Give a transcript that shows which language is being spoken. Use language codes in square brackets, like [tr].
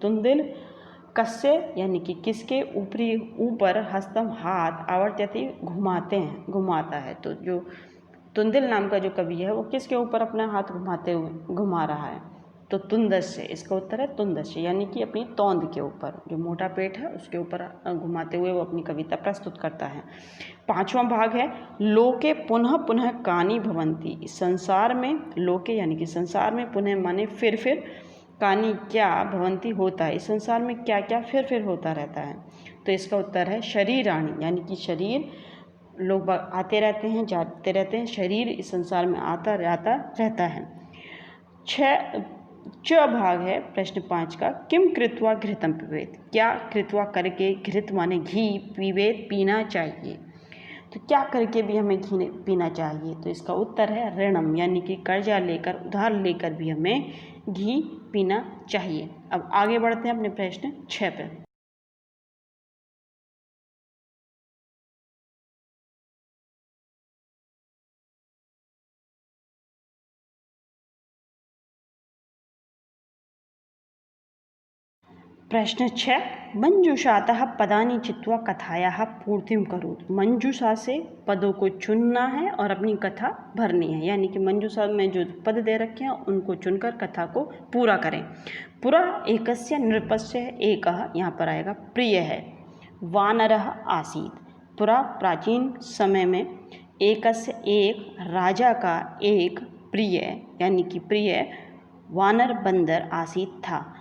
[hi] तुंदिल कस्य यानी कि किसके ऊपर हस्तम हाथ आवर्त्यति घुमाते हैं, घुमाता है। तो जो तुंदिल नाम का जो कवि है वो किसके ऊपर अपना हाथ घुमा रहा है, तो तुंदस्य। इसका उत्तर है तुंदस्य यानी कि अपनी तौंद के ऊपर, जो मोटा पेट है उसके ऊपर घुमाते हुए वो अपनी कविता प्रस्तुत करता है। पांचवा भाग है, [sa] लोके पुनः पुनः कानि भवन्ति। [hi] संसार में, लोके यानी कि संसार में, पुनः माने फिर, कानि क्या, भवंती होता है, इस संसार में क्या क्या फिर होता रहता है, तो इसका उत्तर है शरीराणि यानी कि शरीर, लोग आते रहते हैं जाते रहते हैं, शरीर इस संसार में आता जाता रहता है। च भाग है प्रश्न 5 का, [sa] किम कृत्वा घृतम पिबेत। [hi] क्या कृत्वा करके, घृत माने घी, पिबेत पीना चाहिए, तो क्या करके भी हमें घी पीना चाहिए, तो इसका उत्तर है ऋणम यानी कि कर्जा लेकर, उधार लेकर भी हमें घी पीना चाहिए। अब आगे बढ़ते हैं अपने प्रश्न 6 पे। [sa] प्रश्न 6, मंजूषातः पदानि चित्वा कथायाः पूर्तिम करोतु। [hi] मंजूषा से पदों को चुनना है और अपनी कथा भरनी है, यानी कि मंजूषा में जो पद दे रखे हैं उनको चुनकर कथा को पूरा करें। [sa] पुरा एकस्य नृपस्य, एकः [hi] यहाँ पर आएगा प्रिय है, [sa] वानरः आसीत्। [hi] पुरा प्राचीन समय में, एकस्य एक, राजा का एक, प्रिय यानी कि प्रिय, वानर बंदर, आसीत् था।